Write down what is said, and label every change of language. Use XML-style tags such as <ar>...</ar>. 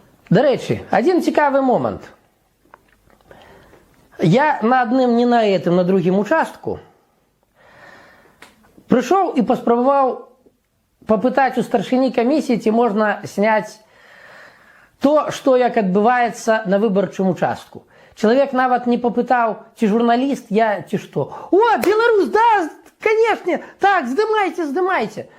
<uk>До речі, один цікавий момент. Я на одним,</uk> <ru>не на этом,</ru> <uk>на другим участку Прийшов і поспробував попитати у старшині комісії, чи можна зняти то, що як відбувається на виборчому участку. Чоловік навіть не попитав, чи журналіст я, чи що.</uk> <ru>О, Білорусь, да, конечно,</ru> <uk>так, здимайте.</uk>